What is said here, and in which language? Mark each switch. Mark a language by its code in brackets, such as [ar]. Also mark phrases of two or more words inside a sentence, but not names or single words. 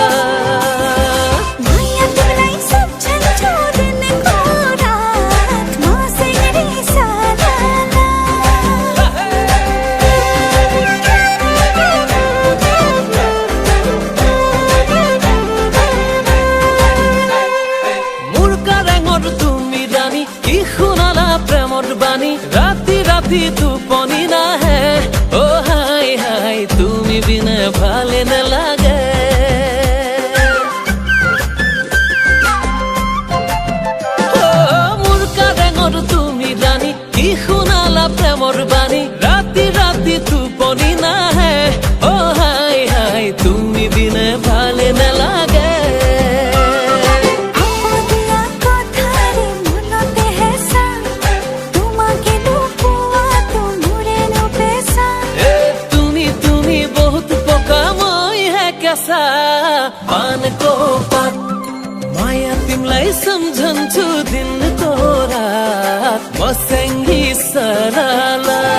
[ne] माया तिमीलाई सम्झन्छु दिनको रात मसँगै सरला [as] मुर्का रঙৰ তুমি ৰাণী কি শুনালা প্ৰেমৰ বাণী ৰাতি ৰাতি টোপনি নাহে হাই হাই তুমি বিনে ভালে নালাগে মুৰ্কা ৰঙৰ তুমি ৰাণী কি শুনালা প্ৰেমৰ বাণী ৰাতি ৰাতি টোপনি নাহে হাই হাই তুমি বিনে ভালে নালাগে [ne] पानको पात माया तिमलाई सम्झन्छु दिनको रात मसँगै सरला